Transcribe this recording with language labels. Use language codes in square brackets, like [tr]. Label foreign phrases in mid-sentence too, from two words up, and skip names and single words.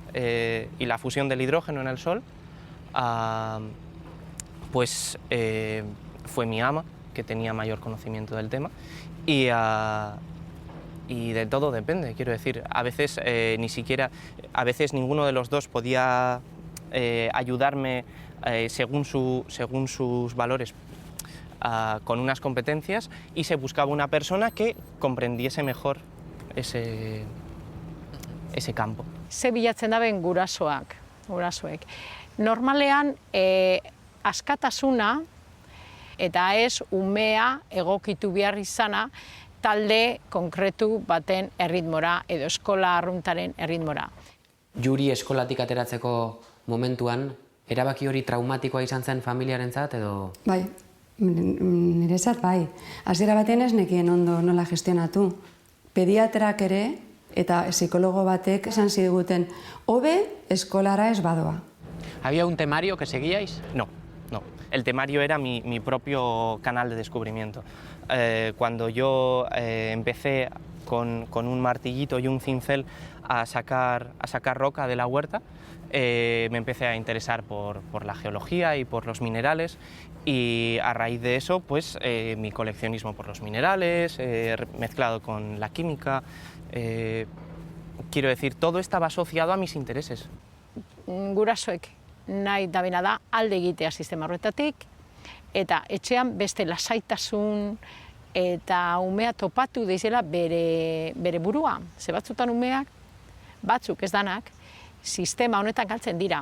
[es] del hidrógeno en el Sol, pues fue mi ama, que tenía mayor conocimiento del tema, y de todo depende, quiero decir, a veces ninguno de los dos podía ayudarme según sus valores con unas competencias, y se buscaba una persona que comprendiese mejor ese campo. [eu] Ze bilatzen daben gurasoek. Normalean, askatasuna eta ez umea egokitu behar izana talde konkretu baten erritmora edo eskola arruntaren erritmora. Juri eskolatik ateratzeko momentuan, erabaki hori traumatikoa izan zen familiarentzat edo? Bai, niretzat bai. Hasiera batean ez nekien ondo nola gestionatu. Pediatrak ere eta psikologo batek esan ziguten, hobe eskolara ez badoa. [es] ¿Había un temario que seguíais? No. El temario era mi propio canal de descubrimiento. Cuando yo empecé con un martillito y un cincel a sacar roca de la huerta, me empecé a interesar por la geología y por los minerales, y a raíz de eso, pues mi coleccionismo por los minerales, mezclado con la química, quiero decir, todo estaba asociado a mis intereses. [eu] Gurasoek nahi dabena da alde egitea sistema horretatik, eta etxean beste lasaitasun eta umea topatu deizela bere burua. Ze batzutan umeak, batzuk ez danak, sistema honetan galtzen dira.